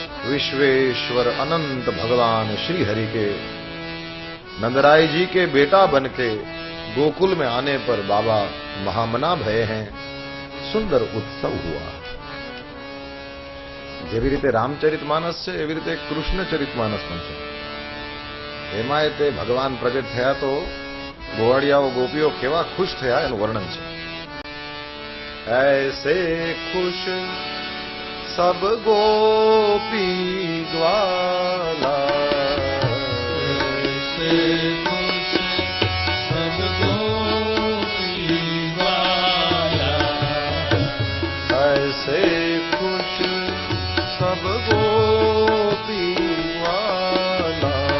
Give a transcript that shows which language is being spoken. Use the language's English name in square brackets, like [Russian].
[Hindi] विश्वेश्वर अनंत भगवान श्री हरि के नंदराय जी के बेटा बनके गोकुल में आने पर बाबा महामना भये हैं। सुंदर उत्सव हुआ। [Gujarati] જેવી રીતે રામચરિતમાનસ છે એવી રીતે કૃષ્ણ ચરિતમાનસ પણ છે। એમાં તે ભગવાન પ્રગટ થયા તો ગોવાળિયાઓ ગોપીઓ કેવા ખુશ થયા એનું વર્ણન છે। [Hindi] ऐसे खुश सब गोपी ग्वाला, ऐसे खुश सब गोपी ग्वाला, ऐसे खुश सब गोपी ग्वाला,